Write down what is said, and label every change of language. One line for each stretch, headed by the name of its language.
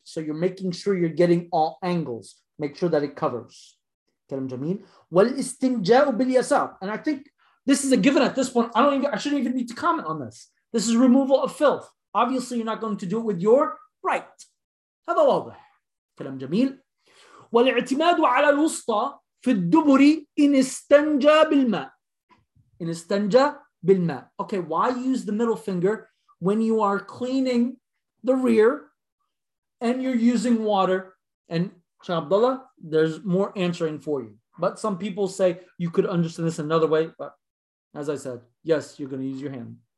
English: So you're making sure you're getting all angles. Make sure that it covers.
Arabic: Karam Jameel. Wal istinja'u bil yasar.
English: And I think this is a given at this point. I shouldn't even need to comment on this. This is removal of filth. Obviously, you're not going to do it with your right.
Arabic: هذا واضح. كلام جميل. والاعتماد على الوسطى في الدبر إن استنجى بالماء. إن استنجى بالماء.
English: Okay, why use the middle finger when you are cleaning the rear and you're using water? And Shaykh Abdullah, there's more answering for you. But some people say you could understand this another way, but as I said, yes, you're going to use your hand.